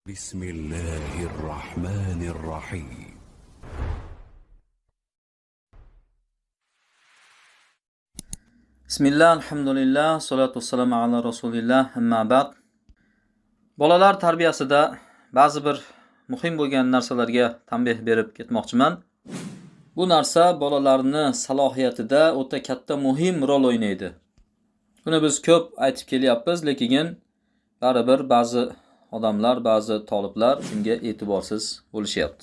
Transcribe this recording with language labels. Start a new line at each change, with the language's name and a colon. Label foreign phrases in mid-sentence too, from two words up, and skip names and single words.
Arabic: بسم الله الرحمن الرحيم. Bismillah, alhamdulillah, salatu vassalamu ala rasulillah, amma ba'd.
Uzbek: Bolalar tarbiyasida ba'zi bir muhim bo'lgan narsalarga tanbeh berib ketmoqchiman. Bu narsa bolalarning salohiyatida o'ta katta muhim rol o'ynaydi. Buni biz ko'p aytib kelyapmiz, lekin baribir ba'zi odamlar, ba'zi taliblar bunga e'tiborsiz bo'lishyapti.